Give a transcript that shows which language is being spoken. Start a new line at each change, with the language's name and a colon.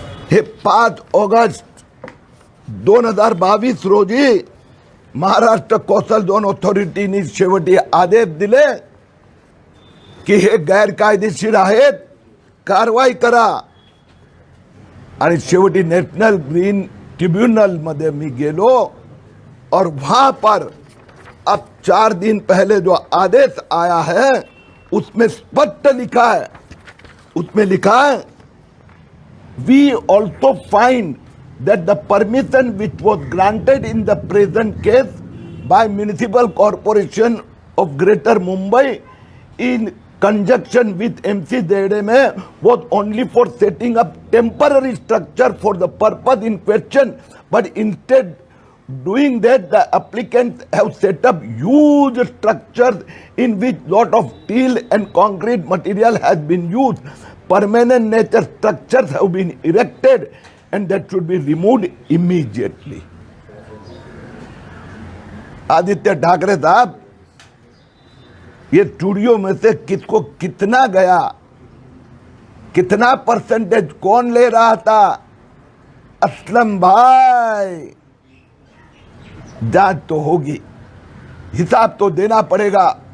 Marathi: हे 5 ऑगस्ट 2022 रोजी Maharashtra coastal zone ऑथॉरिटीने शेवटी आदेश दिले की हे गैरकायदेशीर आहेत, कारवाई करा। आणि शेवटी नेशनल ग्रीन ट्रिब्यूनल मध्ये मी गेलो
Hindi: और वहां पर अब 4 दिन पहले जो आदेश आया है उसमें स्पष्ट लिखा है, उसमें लिखा है
English: we also find that the permission which was granted in the present case by Municipal Corporation of Greater Mumbai in conjunction with MC ZMA was only for setting up temporary structure for the purpose in question, but instead doing that the applicants have set up huge structures in which lot of steel and concrete material has been used. Permanent nature structures have been erected and that should be removed immediately.
Hindi: Aditya Thackeray साहब, ये studio में से किसको कितना गया, कितना percentage कौन ले रहा था? असलम भाई, जांच तो होगी, हिसाब तो देना पड़ेगा।